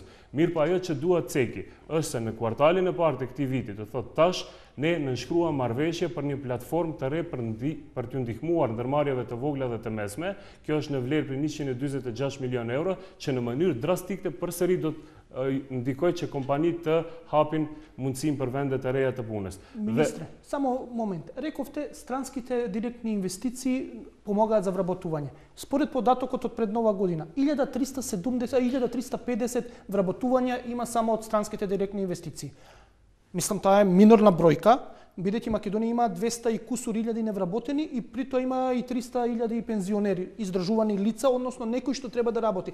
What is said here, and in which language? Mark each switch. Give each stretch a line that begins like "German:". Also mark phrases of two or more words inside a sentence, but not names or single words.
Albanian: Mirë pa ajo që duhet ceki është se në kvartalin e parë të këtij viti, të thotë tash, ne nënshkruam marrëveshje për një platformë të re për t'ju ndihmuar ndërmarrjeve të vogla dhe të mesme. Kjo është në vlerë për 146 milion euro, që në mënyrë drastike përsëri do të ndikoj që kompanitë të hapin mundësinë për vende të reja të punës.
Macedonian: Министре, само момент. Рековте странските директни инвестиции помогаат за вработување. Според податокот од пред нова година, 1350 вработувања има само од странските директни инвестиции. Мислам, таа е минорна бројка, бидејќи Македонија има 200 и кусур илјади невработени и при тоа има и 300 илјади пензионери, издржувани лица, односно некој што треба да работи.